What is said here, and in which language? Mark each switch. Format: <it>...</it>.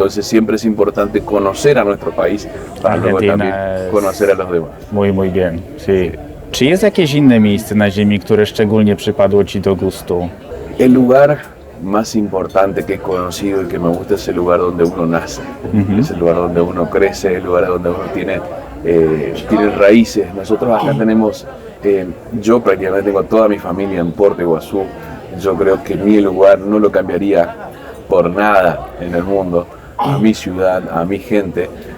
<es>Entonces siempre es importante conocer a nuestro país para luego Argentina también es- conocer a los demás. Muy bien. Sí.</es> <pl>Czy jest jakieś inne miejsce na ziemi, które szczególnie przypadło Ci do gustu?</pl> <es>El lugar más importante que he conocido y que me gusta es el lugar donde uno nace, es el lugar donde uno crece, el lugar donde uno tiene raíces. Nosotros acá tenemos, yo prácticamente tengo toda mi familia en Puerto Iguazú. Yo creo que mi lugar no lo cambiaría por nada en el mundo, a mi ciudad, a mi gente.</es>